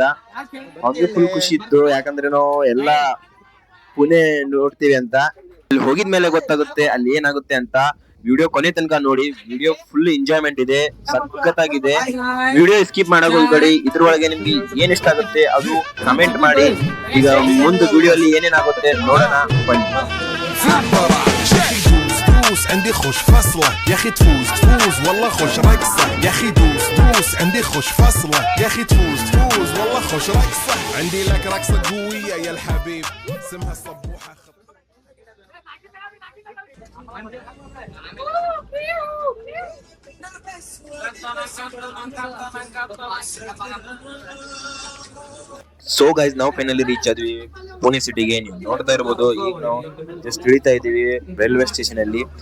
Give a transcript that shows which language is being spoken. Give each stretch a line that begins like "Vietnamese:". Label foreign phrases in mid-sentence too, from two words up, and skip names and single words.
Kannada: ಅವ್ನಿಗೆ ಫುಲ್ ಖುಷಿ ಇತ್ತು, ಯಾಕಂದ್ರೆ ನಾವು ಎಲ್ಲಾ ಪುಣೆ ನೋಡ್ತೀವಿ ಅಂತ. ಇಲ್ಲಿ ಹೋಗಿದ್ಮೇಲೆ ಗೊತ್ತಾಗುತ್ತೆ ಅಲ್ಲಿ ಏನಾಗುತ್ತೆ ಅಂತ. ವಿಡಿಯೋ ಕೊನೆ ತನಕ ನೋಡಿ, ವಿಡಿಯೋ
English: full enjoyment
Kannada: ಇದೆ, ಸಖತ್ತಾಗಿದೆ.
English: video skip
Kannada: ಮಾಡಕ್ ಹೋಗ್ಬೇಡಿ. ಇದ್ರೊಳಗೆ ನಿಮ್ಗೆ ಏನ್ ಇಷ್ಟ ಆಗುತ್ತೆ ಅದು ಕಮೆಂಟ್ ಮಾಡಿ. ಈಗ ಮುಂದೆ ವಿಡಿಯೋ ಅಲ್ಲಿ ಏನೇನಾಗುತ್ತೆ ನೋಡೋಣ, ಬನ್ನಿ.
Arabic: عندي خوش فصلة يا اخي تفوز والله خوش رقصة يا اخي دوس عندي خوش فصلة يا اخي تفوز والله خوش رقصة عندي لك رقصة قوية يا الحبيب اسمها الصبوحة.
English: so guys,
Kannada: ನಾವು
English: finally reach
Kannada: ಆದ್ವಿ ಪುಣೆ ಸಿಟಿಗೆ. ನೀವು ನೋಡ್ತಾ ಇರ್ಬೋದು, ಈಗ ನಾವು ಜಸ್ಟ್ ಇಳಿತಾ ಇದೀವಿ
English: railway station
Kannada: ಅಲ್ಲಿ.